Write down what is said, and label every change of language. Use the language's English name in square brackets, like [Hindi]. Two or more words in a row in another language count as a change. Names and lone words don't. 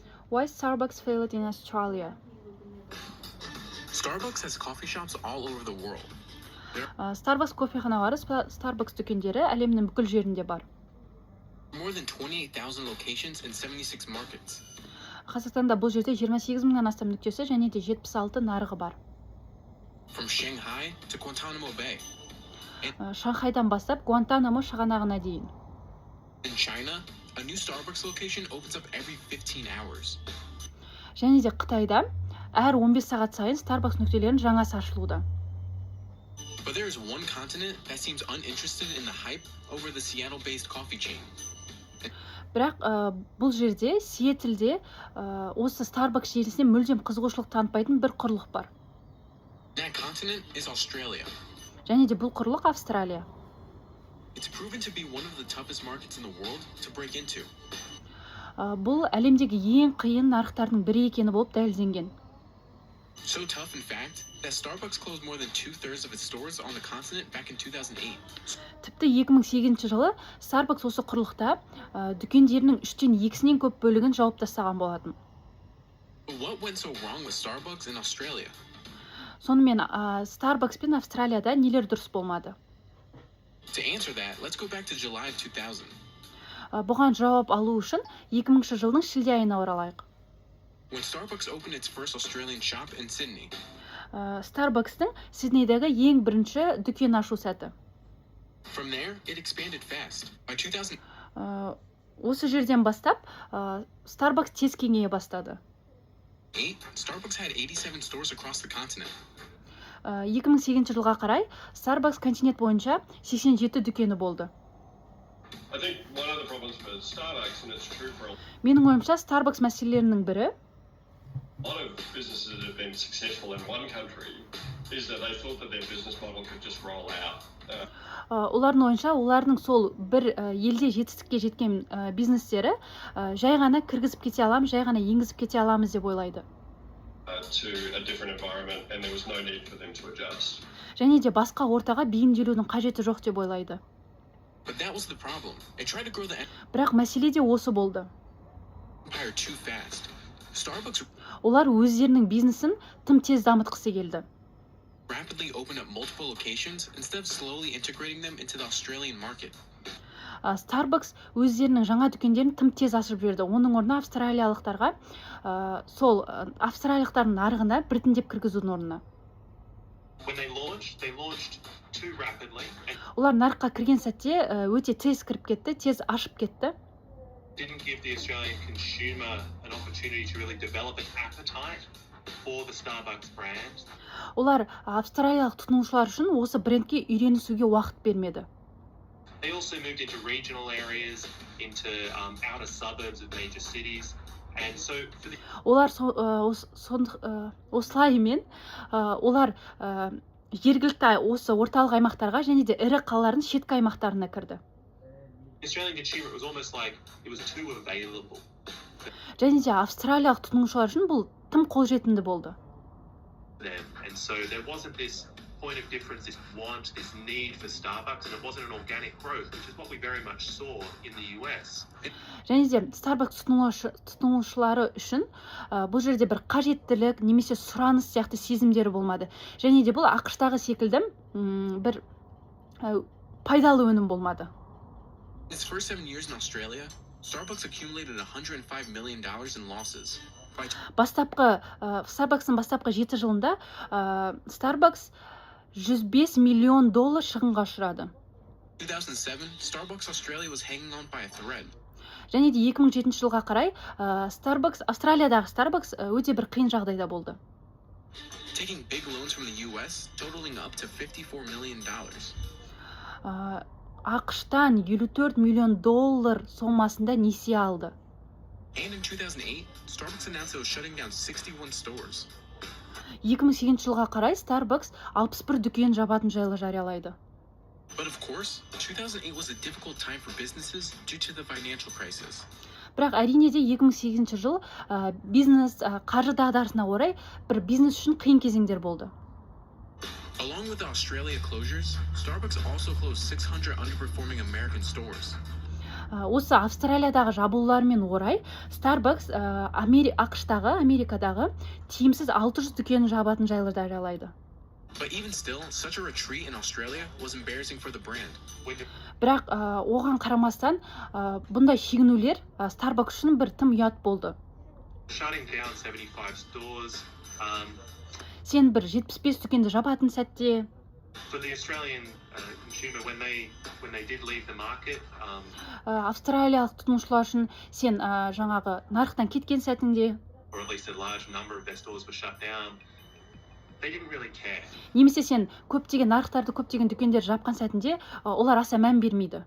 [English] Why Starbucks failed in Australia? Starbucks has coffee shops all over the world. [Kazakh] Starbucks кофеханалары, Starbucks дүкендері әлемнің бүкіл жерінде бар. [English] More than 28,000 locations in 76 markets. [Kazakh] Қазақстанда бұл жерде 28 мыңнан астам нүктесі және де 76 нарығы бар. [English] From Shanghai to Guantanamo Bay. [Kazakh] Шанхайдан бастап Гуантанамо шығанағына дейін. [English] In China, a new Starbucks location opens up every 15 hours. [Kazakh] Және де Қытайда әр 15 сағат сайын Starbucks нүктелерінің жаңасы ашылуда. [English] But there is one continent that seems uninterested in the hype over the Seattle-based coffee chain. [Kazakh] Бірақ бұл жерде Сиэтлде осы Starbucks желісіне мүлдем қызығушылық танытпайтын бір құрлық бар. [English] That continent is Australia. [Kazakh] Және де бұл құрлық Австралия. [English] It's proven to be one of the toughest markets in the world to break into. [Kazakh] Бұл әлемдегі ең қиын нарықтардың бірі екені болып дәлелденген. [English] So tough, in fact, that Starbucks closed more than 2/3 of its stores on the continent back in 2008. [Kazakh] Тіпті 2008 жылы Starbucks осы құрлықта дүкендерінің 3/2 көп бөлігін жауып тастаған болатын. [English] But what went so wrong with Starbucks in Australia? [Kazakh] Сонымен Starbucks пен Австралияда нелер дұрыс болмады? [English] To answer that, let's go back to July of 2000. [Kazakh] Бұған жауап алу үшін 2000 жылдың шілде айына оралайық. [English] When Starbucks opened its first Australian shop in Sydney. [Kazakh] Starbucks'тың Сиднейдегі ең бірінші дүкен ашу сәті. [English] From there, it expanded fast. By 2000. [Kazakh] Осы жерден бастап Starbucks тез кеңейе бастады. [English] Starbucks had 87 stores across the continent. [Kazakh] 2008 жылға қарай Starbucks континент бойынша 87 дүкені болды. Менің ойымша Starbucks мәселелерінің бірі [English] A lot of businesses that have been successful in one country is that they thought that their business model could just roll out. [Kazakh] Олардың ойынша, олардың сол бір елде жетістікке жеткен бизнестері жай ғана кіргізіп кете аламыз, жай ғана енгізіп кете аламыз деп ойлайды. [English] To a different environment and there was no need for them to adjust. [Kazakh] Және де басқа ортаға бейімделудің қажеті жоқ деп ойлайды. [English] But that was the problem. It tried to grow the [Kazakh] Бірақ мәселе де осы болды. [English] empire too fast. Starbucks [Kazakh] Олар өздерінің бизнесін тым тез дамытқысы келді. [English] rapidly opened up multiple locations instead of slowly integrating them into the Australian market. [Kazakh] Starbucks өздерінің жаңа дүкендерін тым тез ашып жіберді. Оның орнына австралиялықтарға сол австралиялықтардың нарығына біртіндеп кіргізудің орнына. [English] When they launched too rapidly and [Kazakh] Олар нарыққа кірген сәтте өте тез кіріп кетті, тез ашып кетті. [English] didn't give the Australian consumer an opportunity to really develop an appetite for the Starbucks brand. [Kazakh] Олар австралиялық тұтынушылар үшін осы брендке үйренісуге уақыт бермеді. [English] They also moved into regional areas, into outer suburbs of major cities, and so for the [Kazakh] Олар осылаймен олар жергілікті осы орталық аймақтарға және де ірі қалалардың шеткі аймақтарына кірді. [English] Australian consumer, it was almost like it was too available. [Kazakh] Және де австралиялық тұтынушылар үшін бұл тым қолжетімді болды. [English] And so there wasn't this point of difference, this want, this need for Starbucks, and it wasn't an organic growth, which is what we very much saw in the US. [Kazakh] Және де Starbucks тұтынушылары үшін бұл жерде бір қажеттілік немесе сұраныс сияқты сезімдері болмады. Және де бұл ақш-тағы секілді бір пайдалы өнім болмады. [English] In its first 7 years in Australia, Starbucks accumulated $105 million in losses. [Kazakh] Starbucks'ın бастапқы 7 жылында Starbucks $105 миллион шығынға ұшырады. [English] 2007, Starbucks Australia was hanging on by a thread. [Kazakh] Және де 2007 жылға қарай Австралиядағы Starbucks өте бір қиын жағдайда болды. [English] Taking big loans from the US, totaling up to $54 million. [Kazakh] ақш-тан $54 миллион сомасында несие алды. [English] And in 2008, Starbucks announced it was shutting down 61 stores. [Kazakh] 2008 жылға қарай Starbucks 61 дүкен жабатын жайлы жариялайды. [English] But of course, 2008 was a difficult time for businesses due to the financial crisis. [Kazakh] Бірақ әрине де 2008 жыл бизнес қаржы дағдарысына орай бір бизнес үшін қиын кезеңдер болды. [English] Along with the Australia closures, Starbucks also closed 600 underperforming American stores. [Kazakh] Осы Австралиядағы жабылулармен орай Starbucks ақштағы, Америкадағы тиімсіз 600 дүкенін жабатын жайларды жариялайды. [English] But even still, such a retreat in Australia was embarrassing for the brand. [Kazakh] Бірақ оған қарамастан бұндай шегінулер Starbucks үшін бір тым ұят болды. [English] Shutting down 75 stores. [Kazakh] Сен бір 75 дүкенді жабатын сәтте [English] For the Australian consumer, when they did leave the market, [Kazakh] австралиялық тұтынушылар үшін сен жаңағы нарықтан кеткен сәтінде [English] or at least a large number of their stores were shut down, they didn't really care. [Kazakh] немесе сен көптеген нарықтарды, көптеген дүкендерді жапқан сәтінде олар аса мән бермейді.